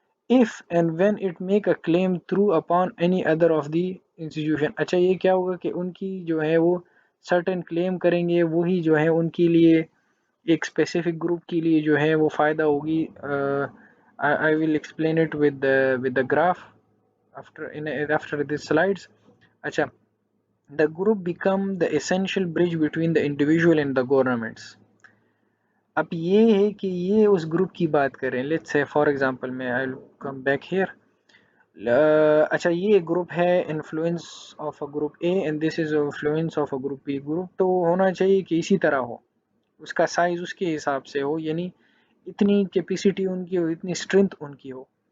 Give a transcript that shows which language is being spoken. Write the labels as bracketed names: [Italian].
[English] If and when it make a claim through upon any other of the institution. [Hindi] अच्छा, ये क्या होगा कि उनकी जो है वो सर्टेन क्लेम करेंगे, वही जो है उनके लिए एक स्पेसिफिक ग्रुप के लिए जो है वो फ़ायदा होगी। [English] I will explain it with the graph after these slides। अच्छा, the group become the essential bridge between the individual and the governments। [Hindi] अब ये है कि ये उस ग्रुप की बात करें, [English] let's say for example [Hindi] मैं [English] I will come back here. अच्छा, [Hindi] ये ग्रुप है [English] Influence of a group A and this is influence of a group B. [Hindi] Group तो होना चाहिए कि इसी तरह हो, उसका साइज उसके हिसाब से हो, यानी इतनी कैपेसिटी उनकी हो, इतनी स्ट्रेंथ उनकी हो।